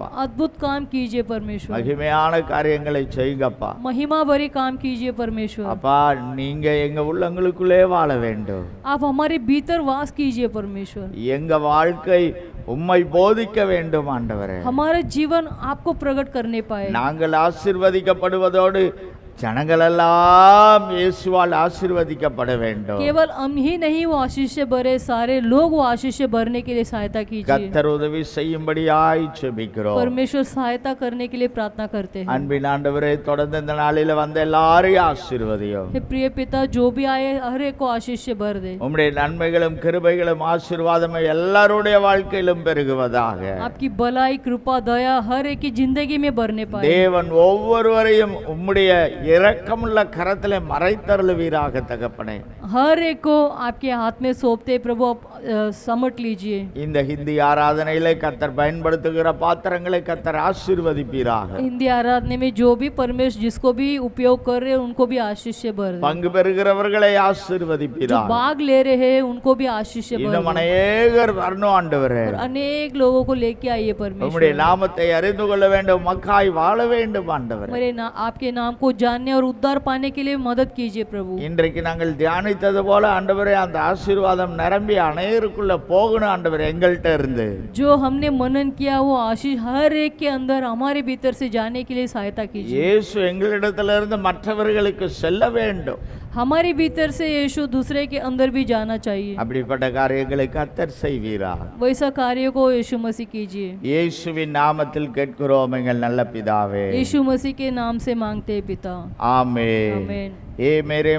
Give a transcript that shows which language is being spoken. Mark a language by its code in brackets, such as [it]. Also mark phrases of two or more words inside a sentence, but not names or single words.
[hi] अद्भुत काम कीजिए परमेश्वर। [ta] மகிமையான காரியங்களை செய்யுங்கப்பா. [hi] महिमा भरी काम कीजिए परमेश्वर। [ta] அப்பா, நீங்க எங்க உள்ளங்களுக்குள்ளே வாழ வேண்டும். [hi] आप हमारे भीतर वास कीजिए परमेश्वर। [ta] எங்க வாழ்க்கை உம்மை போதிக்க வேண்டும் ஆண்டவரே. [hi] हमारा जीवन आपको प्रकट करने पाए। [ta] நாங்கள் ஆசீர்வதிக்கப்படுவதோடு ஜனங்களெல்லாம் இயேசுவால் ஆசீர்வதிக்கப்பட வேண்டும். [hi] केवल हम ही नहीं वो आशीष से भरे, सारे लोग वो आशीष से भरने के लिए सहायता कीजिए। [ta] கர்த்தர் உதவி செய்யும்படியாய் ஜெபிக்கிறோம். [hi] परमेश्वर सहायता करने के लिए प्रार्थना करते हैं। [ta] அன்பின் ஆண்டவரே, தொடர்ந்து இந்த நாளில வந்த எல்லாரையும் ஆசீர்வதியும். [hi] हे प्रिय पिता, जो भी आए हर एक को आशीष से भर दे। [ta] உம்முடைய நன்மைகளும் கிருபைகளும் ஆசீர்வாதமும் எல்லாருடைய வாழ்க்கையிலும் பெருகுவதாக. [hi] आपकी भलाई, कृपा, दया हर एक की जिंदगी में भरने पाए। [ta] தேவன் ஒவ்வொருவரையும் உம்முடைய இரக்கமுள்ள கரத்திலே மறைத்தருளுவீராக தகப்பனே. [hi] हर एक को आपके हाथ में सौंपते प्रभु, आप समट लीजिए। [ta] இந்த ஹிந்தி ஆராதனையிலே கர்த்தர் பயன்படுத்துகிற பாத்திரங்களை கர்த்தர் ஆசீர்வதிப்பீராக. [hi] हिंदी आराधने में जो भी परमेश्वर जिसको भी उपयोग कर रहे हैं उनको भी आशीष से भर दे। [ta] பங்கு பெறுகிறவர்களை [hi] जो [ta] ஆசீர்வதிப்பீராக. [hi] भाग ले रहे हैं उनको भी आशीष से भर [ta] இன்னும் [hi] दे। [ta] அநேகர் வரணும் ஆண்டவரே. [hi] और अनेक लोगों को लेके आइए [ta] உம்முடைய [hi] परमेश्वर। [ta] நாமத்தை அறிந்து கொள்ள வேண்டும், மக்காய் வாழ வேண்டும் ஆண்டவரே. [hi] आपके नाम को जानने और उद्धार पाने के लिए मदद कीजिए प्रभु। [ta] இன்றைக்கு நாங்கள் தியானித்தது போல ஆண்டவரே, அந்த ஆசீர்வாதம் நிரம்பி அநேகருக்குள்ள போகணும் ஆண்டவரே எங்கள்கிட்ட இருந்து. [hi] जो हमने मनन किया वो आशीष हर एक के अंदर हमारे भीतर से जाने के लिए सहायता कीजिए। [ta] இயேசு எங்களிடத்திலிருந்து மற்றவர்களுக்கு செல்ல வேண்டும். [hi] हमारे भीतर से यीशु दूसरे के अंदर भी जाना चाहिए। [ta] அப்படிப்பட்ட காரியங்களை கர்த்தர் செய்வீராக. [hi] वैसा कार्य को यीशु मसीह कीजिए। [ta] இயேசுவின் நாமத்தில் கேட்கிறோம் எங்கள் நல்ல பிதாவே. [hi] यीशु मसीह के नाम से मांगते हैं पिता। [ta] ஆமென். [hi] आमीन। ए मेरे